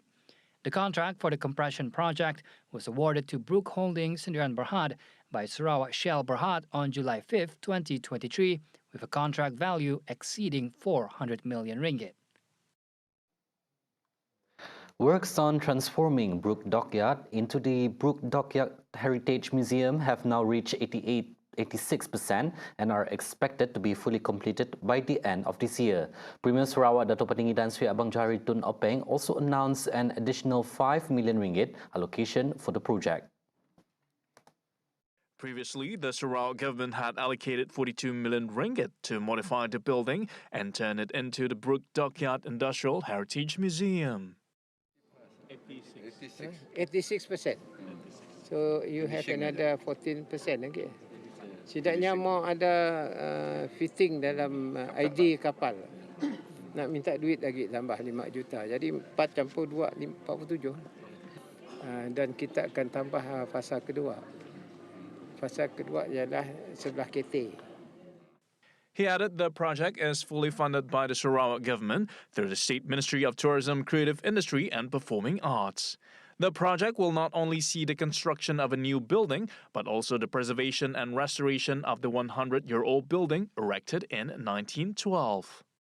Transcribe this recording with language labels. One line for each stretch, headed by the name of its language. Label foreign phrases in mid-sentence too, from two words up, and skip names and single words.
English: The contract for the compression project was awarded to Brooke Holdings and Berhad by Sarawak Shell Berhad on July 5, 2023, with a contract value exceeding 400 million ringgit. Works on transforming Brooke Dockyard into the Brooke Dockyard Heritage Museum have now reached 86% and are expected to be fully completed by the end of this year. Premier Sarawak Dato' Petinggi Tan Sri Abang Johari Tun Openg also announced an additional 5 million ringgit allocation for the project. Previously, the Sarawak government had allocated 42 million ringgit to modify the building and turn it into the Brooke Dockyard Industrial Heritage Museum. 86%. So you have another 14% lagi.
Malay: Setidaknya mau ada fitting dalam ID kapal. Nak minta duit lagi tambah 5 juta. Jadi 4 campur 2, 47. Dan kita akan tambah fasa kedua. Fasa kedua ialah sebelah KT.
English: He added the project is fully funded by the Sarawak government through the State Ministry of Tourism, Creative Industry and Performing Arts. The project will not only see the construction of a new building, but also the preservation and restoration of the 100-year-old building erected in 1912.